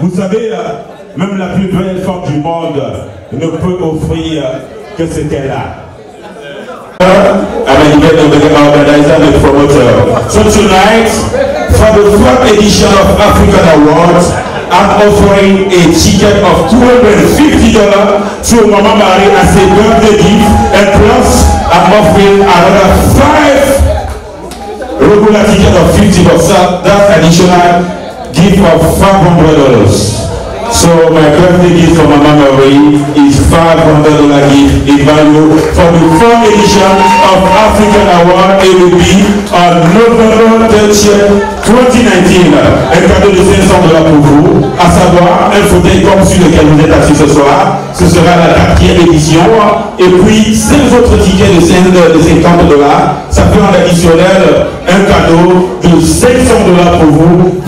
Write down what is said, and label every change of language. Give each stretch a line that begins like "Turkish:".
French: Vous savez, même la plus belle femme du monde ne peut offrir que ce qu'elle a.
English: I'm an event organizer and promoter. So tonight, for the 4th edition of African Awards, I'm offering a ticket of $250 to Mama Marie as a birthday gift, and plus I'm offering another 5 regular ticket of $50. That's additional gift of $500. So my birthday gift for Mama Marie is $500 gift in value for the 4th edition of African Award. It will be on November 30th, 2019.
French: Un cadeau de $500 pour vous, à savoir un fauteuil comme celui lequel vous êtes assis ce soir. Ce sera la 4e édition. Et puis 5 autres tickets de $50. Ça fait en additionnel un cadeau de $500 pour vous.